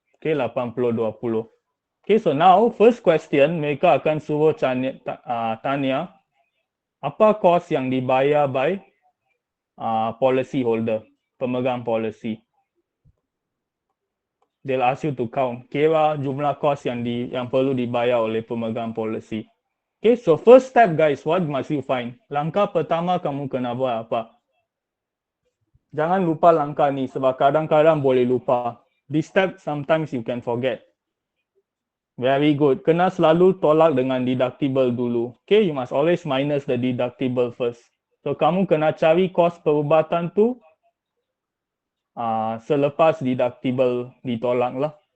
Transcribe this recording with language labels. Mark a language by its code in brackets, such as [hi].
[ms] Okay, 80-20. Okay, [en] so now first question [ms] mereka akan suruh tanya apa kos yang dibayar by policy holder, pemegang policy. They'll ask you to count. Kira jumlah kos yang perlu dibayar oleh pemegang policy. [en] Okay, so first step guys, what must you find? [ms] Langkah pertama kamu kena buat apa? Jangan lupa langkah ni sebab kadang-kadang boleh lupa. [en] This step sometimes you can forget. Very good. [ms] Kena selalu tolak dengan deductible dulu. [en] Okay, you must always minus the deductible first. [ms] So, kamu kena cari kos perubatan tu selepas deductible ditolak lah.